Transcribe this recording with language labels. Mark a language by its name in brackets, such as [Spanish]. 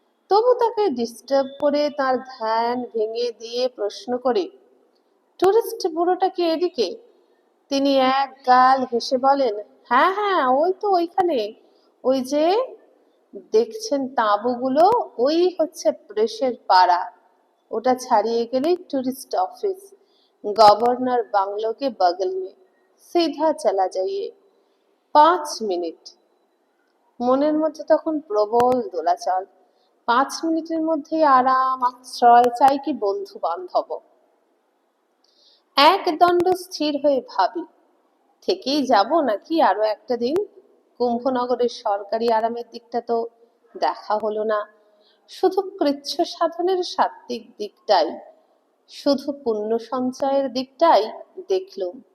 [Bangla] তবু তাকে ডিস্টার্ব করে তার ধ্যান ভেঙে দিয়ে প্রশ্ন করে, টুরিস্ট ব্যুরোটা কি এদিকে? তিনি এক গাল হেসে বলেন, হ্যাঁ হ্যাঁ, ওই তো ওইখানে, ওই যে দেখছেন তাঁবুগুলো, ওই হচ্ছে প্রেসের পাড়া। ওটা ছাড়িয়ে গেলেই টুরিস্ট অফিস। [Hindi] गवर्नर बांग्लो के बगल में, सीधा चला जाइए, 5 মিনিট। [Bangla] মনের মধ্যে তখন প্রবল দোলাচল। 5 মিনিটের মধ্যেই আরাম আশ্রয় চাই কি বন্ধু বান্ধব। একদণ্ড স্থির হয়ে ভাবি, থেকেই যাব নাকি আরো একটা দিন। কুম্ভনগরের সরকারি আরামের দিকটা তো দেখা হলো না, শুধু কৃচ্ছ সাধনের সাত্ত্বিক দিকটাই, শুধু পুণ্য সঞ্চয়ের দিকটাই দেখলুম।